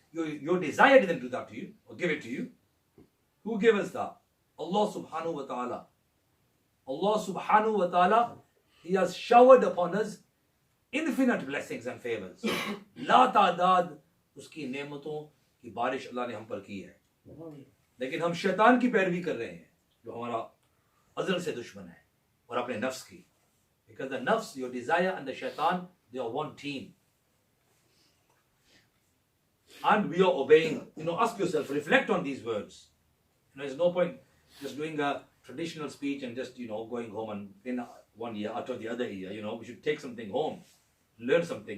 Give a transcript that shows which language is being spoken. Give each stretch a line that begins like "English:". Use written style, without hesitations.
English: Your desire didn't do that to you or give it to you. Who gave us that? Allah subhanahu wa ta'ala. Allah subhanahu wa ta'ala, He has showered upon us infinite blessings and favors.
Hindi: La ta'dad uski ne'maton ki barish Allah ne hum par ki hai. लेकिन हम शैतान की पैरवी कर रहे हैं जो हमारा अज़ल से दुश्मन है और अपने नफ्स की.
English: Because the nafs, your desire and the shaitan, they are one team. And we are obeying. You know, ask yourself, reflect on these words. You know, there's no point just doing a traditional speech and just, you know, going home and in 1 year after the other year, you know, we should take something home, learn something.